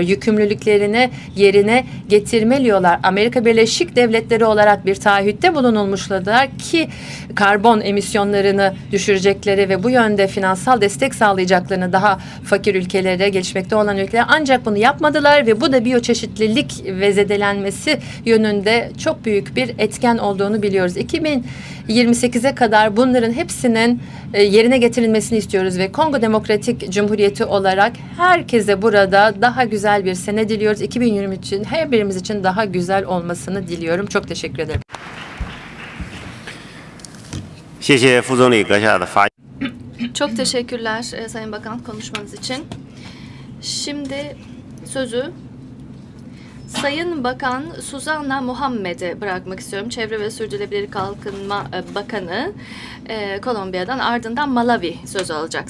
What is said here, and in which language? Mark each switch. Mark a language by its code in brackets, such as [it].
[tr] Yükümlülüklerini yerine getirmeliyorlar. Amerika Birleşik Devletleri olarak bir taahhütte bulunulmuşlar ki karbon emisyonlarını düşürecekleri ve bu yönde finansal destek sağlayacaklarını daha fakir ülkelere, gelişmekte olan ülkelere, ancak bunu yapmadılar ve bu da biyoçeşitlilik ve zedelenmesi yönünde çok büyük bir etken olduğunu biliyoruz. 2028'e kadar bunların hepsinin yerine getirilmesini istiyoruz ve Kongo Demokratik Cumhuriyeti olarak herkese burada daha güzel bir sene diliyoruz. 2020 için her birimiz için daha güzel olmasını diliyorum. Çok teşekkür ederim. [zh] 谢谢副总理阁下的发言。 [tr] Çok teşekkürler Sayın Bakan konuşmanız için. Şimdi sözü Sayın Bakan Suzanna Muhammed'e bırakmak istiyorum. Çevre ve Sürdürülebilir Kalkınma Bakanı Kolombiya'dan, ardından Malawi sözü alacak.